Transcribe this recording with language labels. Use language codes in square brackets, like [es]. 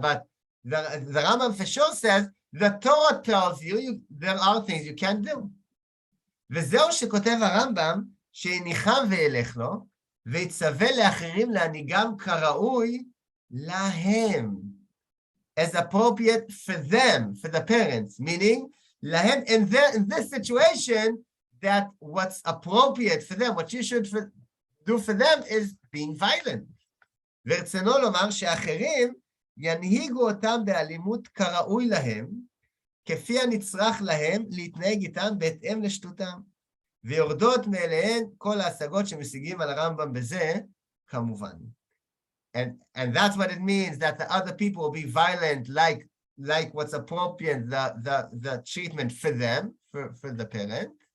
[en] But the Rambam for sure says the Torah tells you there are things you can't do. [he] וזהו שכותב הרמב"ם, שיניחם וילך לו, ויצווה לאחרים להנהיגם כראוי להם. [en] As appropriate for them, for the parents, meaning, להם, in this situation, that what's appropriate for them, what you should do for them is being violent. [he] ורצונו לומר שאחרים ינהיגו אותם באלימות כראוי להם, כפי הנצרך להם להתנהג איתם בהתאם לשטותם, ויורדות מאליהן כל ההשגות שמשיגים על הרמב"ם בזה, כמובן. [en] And that's what it means, that the other people will be violent like what's appropriate, the treatment for them, for the parent.